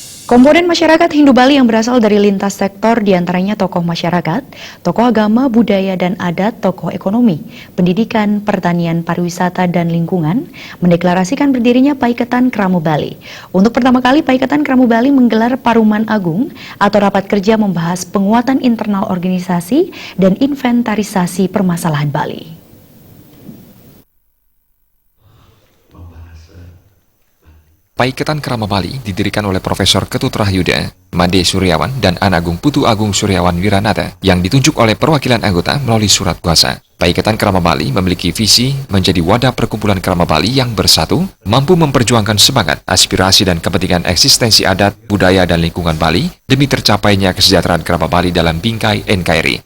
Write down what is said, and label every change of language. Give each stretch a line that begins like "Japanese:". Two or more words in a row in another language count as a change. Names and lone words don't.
Indonesian: Komponen masyarakat Hindu Bali yang berasal dari lintas sektor diantaranya tokoh masyarakat, tokoh agama, budaya dan adat, tokoh ekonomi, pendidikan, pertanian, pariwisata, dan lingkungan mendeklarasikan berdirinya Paiketan Kramo Bali. Untuk pertama kali Paiketan Kramo Bali menggelar Paruman Agung atau rapat kerja membahas penguatan internal organisasi dan inventarisasi permasalahan Bali. Paiketan Kramo Bali didirikan oleh Profesor Ketut Rahyuda, Made Suryawan, dan Anagung Putu Agung Suryawan Wiranata yang ditunjuk oleh perwakilan anggota melalui surat kuasa. Paiketan Kramo Bali memiliki visi menjadi wadah perkumpulan Kramo Bali yang bersatu, mampu memperjuangkan semangat, aspirasi, dan kepentingan eksistensi adat, budaya, dan lingkungan Bali demi tercapainya kesejahteraan Kramo Bali dalam bingkai NKRI.